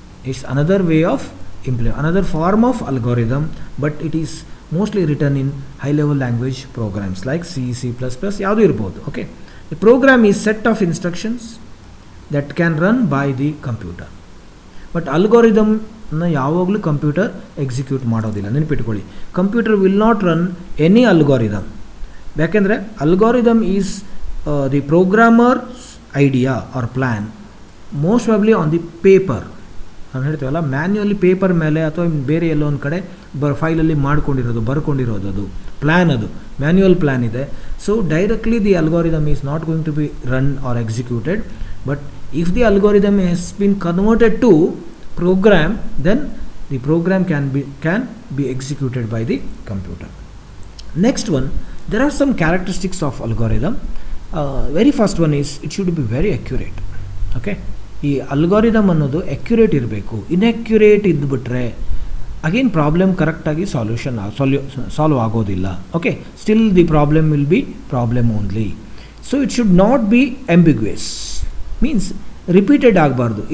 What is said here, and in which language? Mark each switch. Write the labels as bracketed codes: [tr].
[en] it's another way of another form of algorithm, but it is mostly written in high level language programs like C++, [kn] ಯಾವುದು ಇರ್ಬೋದು. [en] okay, the program is set of instructions that can run by the computer, but algorithm [kn] ನ ಯಾವಾಗಲೂ computer execute ಮಾಡೋದಿಲ್ಲ, ನೆನಪಿಟ್ಕೊಳ್ಳಿ. [en] computer will not run any algorithm, [kn] ಯಾಕೆಂದರೆ [en] Algorithm is the programmer's idea or plan, most probably on the paper. [kn] ನಾನು ಹೇಳ್ತೀವಲ್ಲ, manually paper ಮೇಲೆ ಅಥವಾ ಬೇರೆ ಎಲ್ಲೋ ಒಂದು ಕಡೆ ಫೈಲಲ್ಲಿ ಬರ್ಕೊಂಡಿರೋದು ಅದು ಪ್ಲ್ಯಾನ್, ಅದು ಮ್ಯಾನ್ಯುವಲ್ ಪ್ಲ್ಯಾನ್ ಇದೆ. [en] So directly the algorithm is not going to be run or executed, but if the algorithm has been converted to program, then the program can be executed by the computer. Next one, there are some characteristics of algorithm. Very first one is it should be very accurate. [kn] Okay, ಈ algorithm ಅನ್ನೋದು accurate ಇರಬೇಕು. Inaccurate ಇದ್ದುಬಿಟ್ರೆ again problem ಕರೆಕ್ಟಾಗಿ solve ಆಗೋದಿಲ್ಲ. [en] Okay, still the problem will be problem only. So it should not be ambiguous, means repeated [kn] ಆಗಬಾರ್ದು.